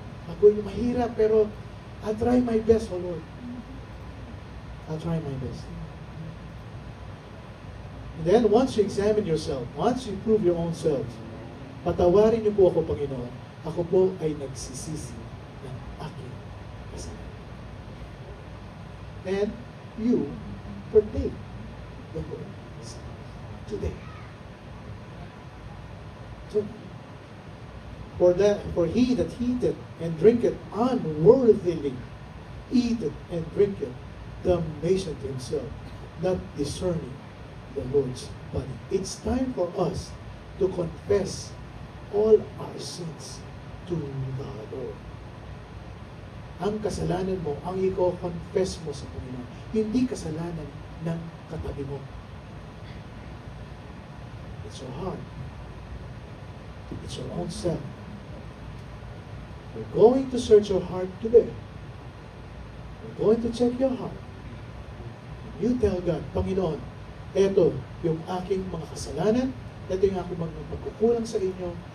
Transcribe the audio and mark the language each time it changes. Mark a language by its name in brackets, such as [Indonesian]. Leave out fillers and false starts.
[Filipino] Ako'y mahirap, pero [English] I'll try my best, oh Lord. I'll try my best. And then, once you examine yourself, once you prove your own selves, [Filipino] patawarin niyo po ako, Panginoon. Ako po ay nagsisisi ng aking kasalanan. [English] And you partake the Lord today. So, for he that eateth and drinketh unworthily, eateth and drinketh damnation to himself, not discerning the Lord's body. It's time for us to confess all our sins to the Lord. [Filipino] Ang kasalanan mo, ang i-confess mo sa Panginoon, hindi kasalanan ng katabi mo. [English] It's your heart. It's your own self. We're going to search your heart today. We're going to check your heart. You tell God, [Filipino] Panginoon, eto yung aking mga kasalanan, eto yung aking mga pagkukulang sa inyo.